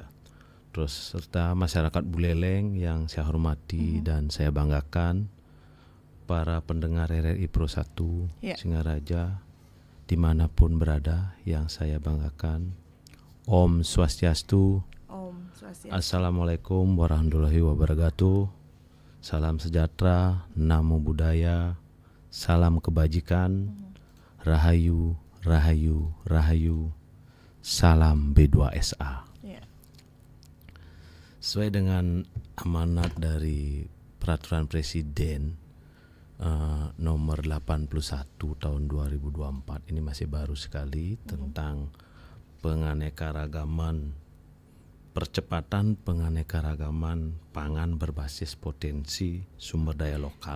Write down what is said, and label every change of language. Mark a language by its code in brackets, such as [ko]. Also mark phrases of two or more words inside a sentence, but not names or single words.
[id] Terus serta masyarakat Buleleng yang saya hormati dan saya banggakan, para pendengar RRI Pro 1 Singaraja dimanapun berada yang saya banggakan. [sa] Om Swastiastu. Om Swastiastu. [ar] السلام عليكم ورحمة الله وبركاته. [id] Salam sejahtera, [pi] namo buddhaya, [id] salam kebajikan, rahayu, rahayu, rahayu, salam B2SA. Sesuai dengan amanat dari Peraturan Presiden nomor 81 tahun 2024, ini masih baru sekali, tentang percepatan penganekaragaman pangan berbasis potensi sumber daya lokal.